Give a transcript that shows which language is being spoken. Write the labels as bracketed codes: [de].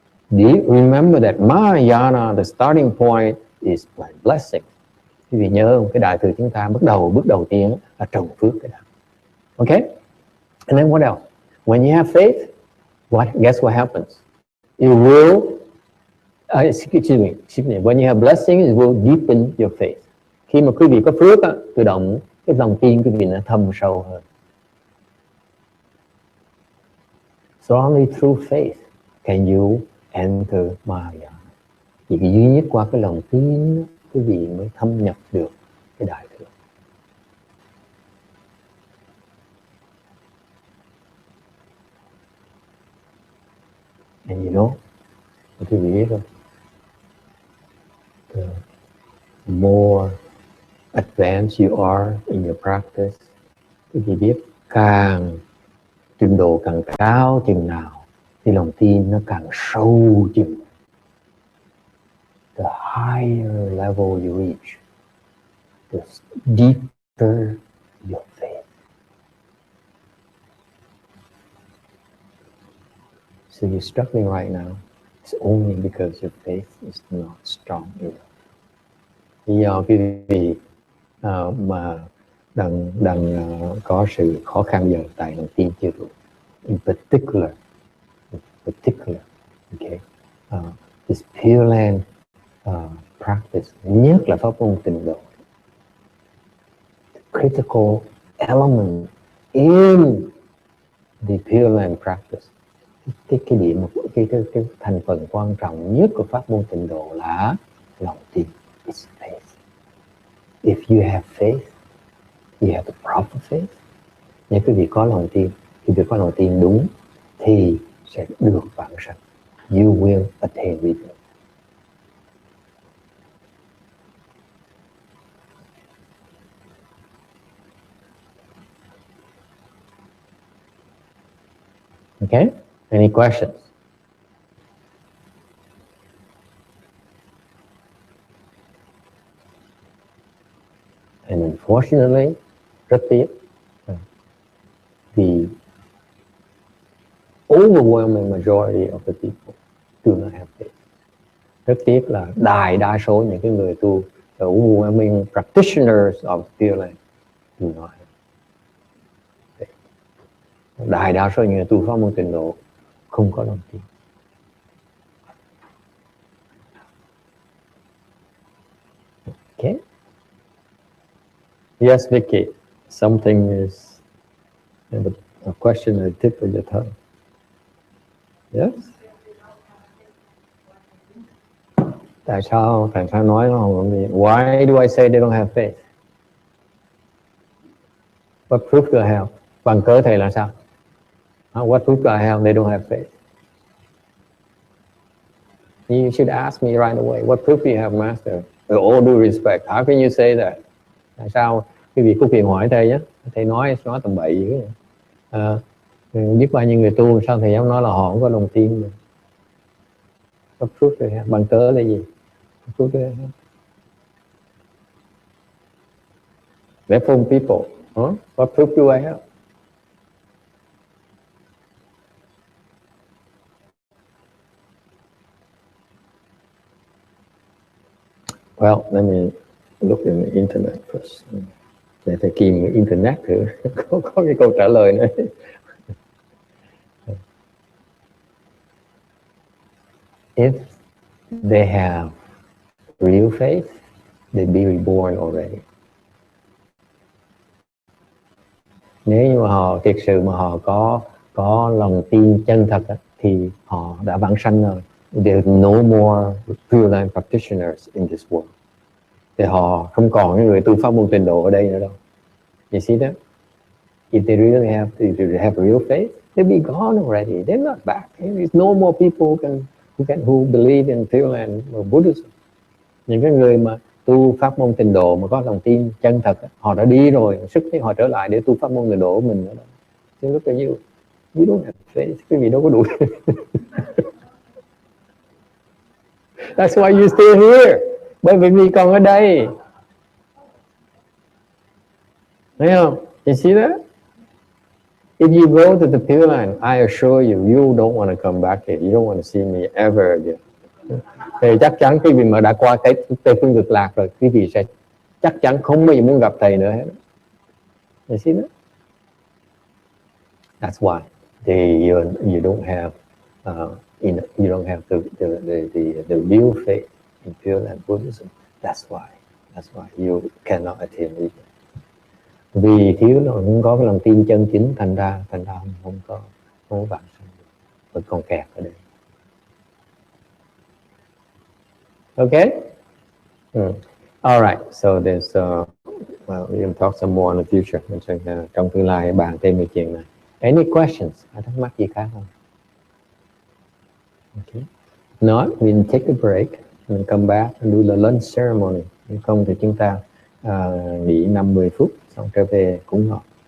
[en] Do you remember that Mahayana, the starting point is plant blessing? [vi] Quý vị nhớ cái đại thừa chúng ta bước đầu tiên là trồng phước cái đó. [en] Okay, and then what else? When you have faith, guess what happens? It will, excuse me. When you have blessings, it will deepen your faith. [vi] Khi mà quý vị có phước, tự động cái lòng tin quý vị nó thâm sâu hơn. [en] So only through faith can you enter Mahayana. [vi] Chỉ duy nhất qua cái lòng tin quý vị mới thâm nhập được cái đại thừa. [en] And you know, [vi] quý vị biết không? [en] The more advanced you are in your practice, [vi] quý vị biết càng trình độ càng cao chừng nào thì lòng tin nó càng sâu chừng. [en] The higher level you reach, the deeper your faith. So you're struggling right now It's only because your faith is not strong enough. [vi] Do quý vị mà đang có sự khó khăn giờ tại lòng tin chưa đủ. [en] In particular, okay, this Pure Land practice, [vi] nhất là pháp môn tịnh độ, [en] critical element in the Pure Land practice, [vi] cái điểm, cái thành phần quan trọng nhất của pháp môn tịnh độ là lòng tin. [en] It's faith. If you have faith, you have the proper faith. [vi] Nếu quý vị có lòng tin, quý vị có lòng tin đúng thì sẽ được vãng sanh. [en] You will attain rebirth. Okay? Any questions? And unfortunately, [vi] rất tiếc, [en] the overwhelming majority of the people do not have faith. [vi] Rất tiếc là đại đa số những cái người tu, [en] the overwhelming practitioners of Pure Land do not have faith. [vi] Đại đa số những người tu pháp môn tịnh độ không có lòng tin. [en] Okay. Yes, Vicky, something is a question at the tip of your tongue. Yes. [vi] Tại sao nói nó không gì? [en] Why do I say they don't have faith? What proof do I have? [vi] Bằng cớ thầy là sao? [en] What proof do I have they don't have faith? You should ask me right away. What proof do you have, Master? With all due respect, how can you say that? [vi] Tại sao cái việc Phúc Kiền hỏi thầy á, thầy nói tầm bậy gì vậy? Biết bao nhiêu người tu sao thầy dám nói là họ không có lòng tin được? [en] What proof do you have? [vi] Bằng cớ là gì? [en] What proof do you have? Reform people, what proof do I have? Well, let me look in the internet first. [vi] Để thầy tìm internet thử có cái câu trả lời nữa. [en] If they have real faith, they'd be reborn already. [vi] Nếu như mà họ thực sự mà họ có lòng tin chân thật thì họ đã vãng sanh rồi. [en] There's no more Pure Land practitioners in this world. [vi] Thì họ không còn những người tu pháp môn tịnh độ ở đây nữa đâu. [en] You see that? If they really have real faith, they'll be gone already. They're not back. There's no more people who believe in Pure Land or Buddhism. [vi] Những cái người mà tu pháp môn tịnh độ mà có lòng tin chân thật, họ đã đi rồi, sức thì họ trở lại để tu pháp môn tịnh độ của mình nữa. Chứ lúc là [en] you don't have faith, [vi] cái gì đâu có đủ. [en] That's why you're still here. [vi] Bởi vì mình còn ở đây. Thấy không? [en] You see that? If you go to the Pure Land, I assure you, you don't want to come back here. You don't want to see me ever again. [vi] Thì chắc chắn quý vị mà đã qua cái Tây Phương Cực Lạc rồi, quý vị sẽ chắc chắn không bao giờ muốn gặp thầy nữa hết. [en] You see that? That's why you don't have you don't have the real faith in Pure Land Buddhism. That's why you cannot attain rebirth. [vi] Vì thiếu nó không có cái lòng tin chân chính, thành ra không có vãng sanh, vẫn còn kẹt ở đây. [en] Okay. All right. So there's well, we can talk some more in the future. [vi] Trong tương lai bàn thêm về chuyện này. [en] Any questions? [vi] Có thắc mắc gì khác không? [en] Okay. Not, we'll take a break and come back and do the lunch ceremony. [vi] Nếu không thì chúng ta nghỉ 50 phút xong trở về cúng ngọ.